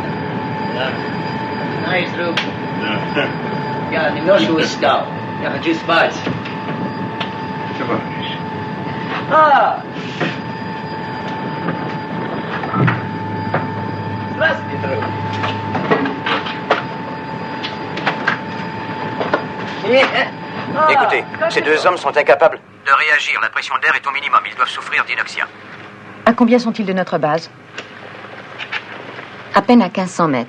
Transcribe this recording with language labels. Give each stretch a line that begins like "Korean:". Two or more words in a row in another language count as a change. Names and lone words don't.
Russian: Nice, друг. Я немножко устал. Я хочу спать. Товарищ. Здравствуйте, друг.
French: Écoutez, ces deux hommes sont incapables de réagir. La pression d'air est au minimum. Ils doivent souffrir d'inoxia. À combien sont-ils de notre base? À peine à 1500 mètres.